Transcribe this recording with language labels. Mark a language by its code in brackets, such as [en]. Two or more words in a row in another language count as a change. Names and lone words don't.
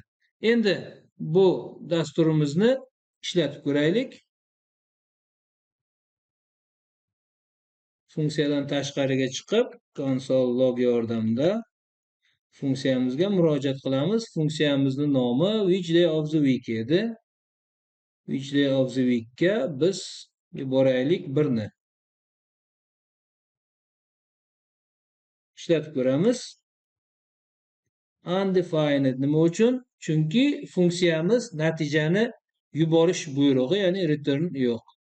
[uz] Endi bu dasturimizni ishlatib ko'raylik. Funksiyadan tashqariga chiqib, [en] console log [uz] yordamida funksiyamizga murojaat qilamiz. Funksiyamizning nomi [en] which day of the week [uz] edi. [en] Which day of the week [uz] ga biz yuboraylik 1 ni. Ishlatib ko'ramiz. Undefined nima uchun? Chunki funksiyamiz natijani yuborish buyrug'i, ya'ni return yo'q.